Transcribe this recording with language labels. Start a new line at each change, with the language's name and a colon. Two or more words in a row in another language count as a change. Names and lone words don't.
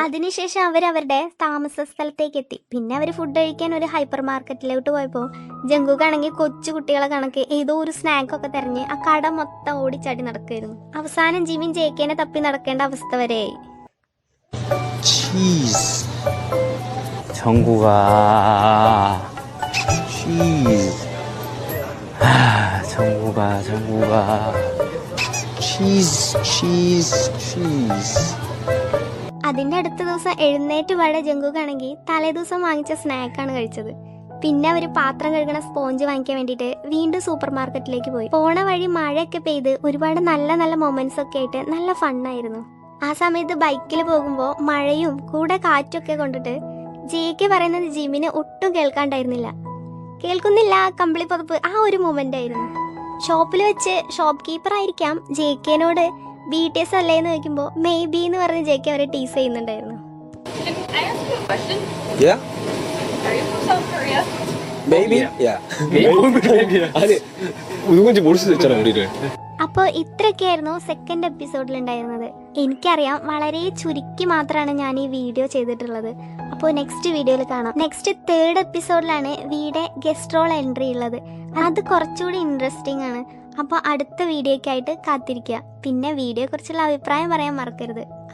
Malayalam: അതിനുശേഷം അവരുടെ താമസ സ്ഥലത്തേക്ക് എത്തി. പിന്നെ അവർ ഫുഡ് കഴിക്കാൻ ഒരു ഹൈപ്പർ മാർക്കറ്റിലോട്ട് പോയപ്പോൾ ജങ്കുക്കാണെങ്കിൽ കൊച്ചു കുട്ടികളെ കണക്ക് ഏതോ ഒരു സ്നാക്കൊക്കെ തെരഞ്ഞ് ആ കട മൊത്തം ഓടിച്ചാടി നടക്കുമായിരുന്നു. അവസാനം ജിമിൻ JKനെ തപ്പി നടക്കേണ്ട അവസ്ഥ വരെയായി.
Korean: 정구가
English: cheese.
Korean: 정구가
English: cheese.
Malayalam: അതിൻ്റെ അടുത്ത ദിവസം എഴുന്നേറ്റ് പാടെ ജങ്കുക്കാണെങ്കിൽ തലേ ദിവസം വാങ്ങിച്ച സ്നാക്കാണ് കഴിച്ചത്. പിന്നെ അവർ പാത്രം കഴുകണ സ്പോഞ്ച് വാങ്ങിക്കാൻ വേണ്ടിയിട്ട് വീണ്ടും സൂപ്പർ മാർക്കറ്റിലേക്ക് പോയി. പോണ വഴി മഴയൊക്കെ പെയ്ത് ഒരുപാട് നല്ല നല്ല മൊമെന്റ്സ് ഒക്കെ ആയിട്ട് നല്ല ഫണ്ണായിരുന്നു. ആ സമയത്ത് ബൈക്കിൽ പോകുമ്പോൾ മഴയും കൂടെ കാറ്റൊക്കെ കൊണ്ടിട്ട് ജെയ്ക്ക് പറയുന്നത് ജിമിന് ഒട്ടും കേൾക്കാണ്ടായിരുന്നില്ല. കേൾക്കുന്നില്ല കമ്പിളി പുതപ്പ്, ആ ഒരു മൊമെന്റ് ആയിരുന്നു. ഷോപ്പിൽ വെച്ച് ഷോപ്പ് കീപ്പർ ആയിരിക്കാം ജെയ്ക്കേനോട് BTS അല്ലേന്ന് ചോദിക്കുമ്പോൾ
English: maybe
Malayalam: എന്ന് പറഞ്ഞ് ജെയ്ക്ക് അവരെ ടീസ് ചെയ്യുന്നുണ്ടായിരുന്നു.
English: Yeah? Are you from South Korea? Maybe? Yeah.
Korean: 아니 누군지 모를 수도 있잖아 우리를.
Malayalam: അപ്പോൾ ഇത്രയൊക്കെയായിരുന്നു സെക്കൻഡ് എപ്പിസോഡിൽ ഉണ്ടായിരുന്നത്. എനിക്കറിയാം വളരെ ചുരുക്കി മാത്രമാണ് ഞാൻ ഈ വീഡിയോ ചെയ്തിട്ടുള്ളത്. അപ്പോൾ
English: next video
Malayalam: കാണാം.
English: next third episode
Malayalam: വീടെ
English: guest role entry
Malayalam: ഉള്ളത്. അത് കുറച്ചുകൂടി ഇൻട്രസ്റ്റിംഗ് ആണ്. അപ്പോൾ അടുത്ത വീഡിയോയ്ക്കായിട്ട് കാത്തിരിക്കുക. പിന്നെ വീഡിയോയെക്കുറിച്ചുള്ള അഭിപ്രായം പറയാൻ മറക്കരുത്.